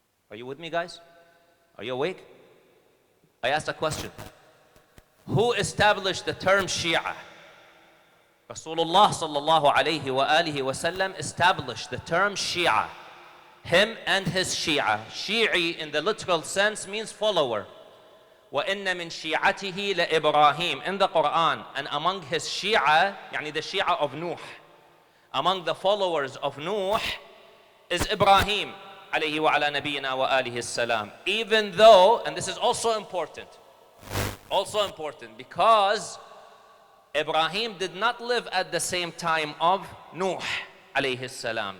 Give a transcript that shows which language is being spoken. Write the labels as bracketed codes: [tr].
[en] Are you with me, guys? Are you awake? I asked a question. Who established the term Shia? Rasulullah sallallahu alayhi wa alihi wasallam established the term Shia. Him and his Shia. Shi'i in the literal sense means follower. [ar] وَإِنَّ مِن شِيعَتِهِ لَإِبْرَاهِيمَ [en] in the Quran. And among his Shia, يعني the Shia of Nuh, among the followers of Nuh is Ibrahim alayhi wa ala nabiyyina wa alihi salam. Even though, and this is also important because Ibrahim did not live at the same time of Nuh alayhi salam.